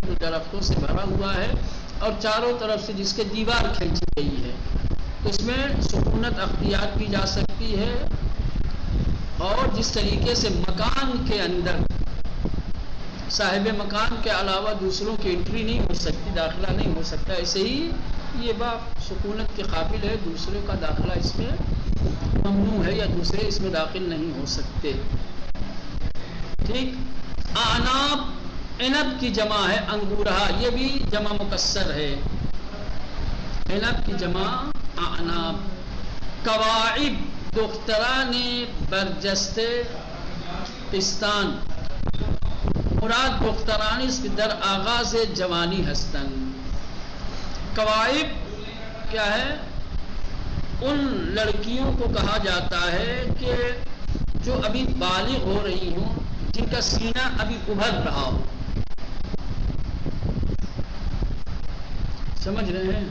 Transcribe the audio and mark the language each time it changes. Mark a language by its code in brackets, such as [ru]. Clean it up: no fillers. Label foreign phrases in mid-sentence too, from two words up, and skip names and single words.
[ur] جو درختوں سے بھرا ہوا ہے اور چاروں طرف سے جس کے دیوار کھینچی گئی ہے، تو اس میں سکونت اختیار کی جا سکتی ہے، اور جس طریقے سے مکان کے اندر صاحب مکان کے علاوہ دوسروں کی انٹری نہیں ہو سکتی، داخلہ نہیں ہو سکتا، ایسے ہی یہ باغ سکونت کے قابل ہے، دوسروں کا داخلہ اس میں ممنوع ہے یا دوسرے اس میں داخل نہیں ہو سکتے، ٹھیک۔ اعناب عنب کی جمع ہے انگورہا، یہ بھی جمع مکسر ہے، عنب کی جمع اعناب۔ [fa] کواعب دختران برجستے پستان، مراد دختران اس کی در آغاز جوانی ہستن۔ [ur] کواعب کیا ہے؟ ان لڑکیوں کو کہا جاتا ہے کہ جو ابھی بالغ ہو رہی ہوں، جن کا سینہ ابھی ابھر رہا ہو، سمجھ رہے ہیں؟